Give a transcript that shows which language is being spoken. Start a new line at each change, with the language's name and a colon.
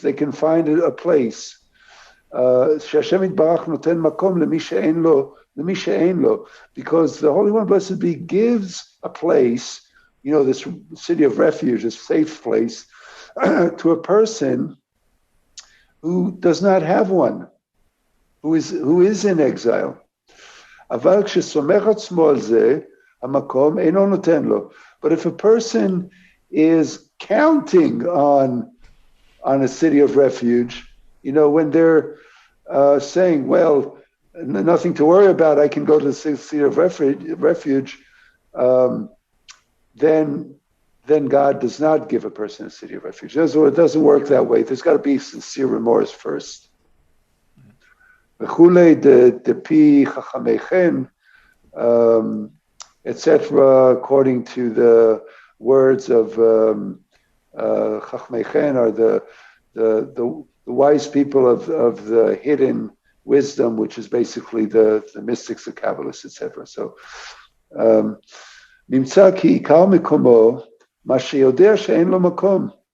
English: They can find a place. Because the Holy One, blessed be, gives a place this city of refuge, a safe place, to a person who does not have one, who is in exile.
Hebrew: אבל כשסומך עצמו על זה, המקום אינו נותן לו.
English: But if a person is counting on a city of refuge, when they're saying, well, nothing to worry about, I can go to the city of refuge, then God does not give a person a city of refuge. It doesn't work that way. There's got to be sincere remorse first. וכולי דפי חכמיכם, etc., according to the words of Chachmeichen, or the wise people of the hidden wisdom, which is basically the mystics, the Kabbalists, etc.
Hebrew: So, נמצא כי עיקר מקומו מה שיודע שאין לו מקום.